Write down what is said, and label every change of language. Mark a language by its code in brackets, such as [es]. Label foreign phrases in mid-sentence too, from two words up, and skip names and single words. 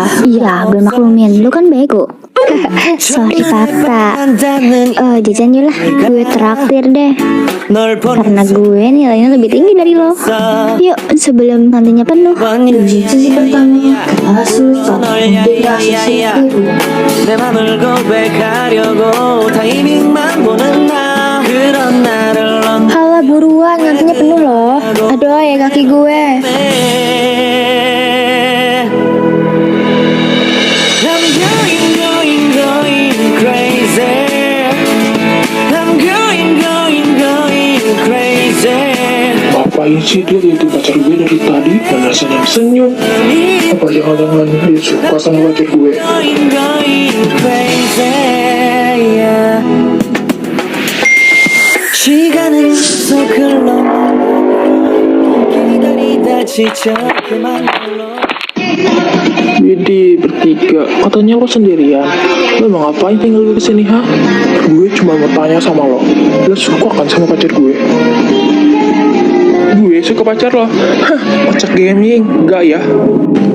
[id] Iya, gue maklumin, lu kan bego. Sorry Papa. Jajan yuk lah, gue traktir deh. Karena gue nilainya lebih tinggi dari lo. Yuk, sebelum nantinya penuh. Sesi pertama, asus [ko] 내 맘을 고백하려고 타이밍만 보는 나 그런 나를 넌 [id] Halah buruan, nantinya penuh loh. Aduh ya kaki gue. [en] I'm going crazy. I'm going crazy. [id] Ngapain sih dia itu pacar gue dari tadi dan rasanya senyum? Apa jangan-jangan dia suka sama pacar gue? [en] Going crazy. Yeah. [ko] 시간은 속 흘러 기다리다 지쳐 그만 불러. [id] Jadi bertiga, katanya lo sendirian. Lo mau ngapain tinggal di sini, ha? Gue cuma mau tanya sama lo. Lo suka kan sama pacar gue? Gue suka pacar lo. Hah, pacar gaming, enggak ya?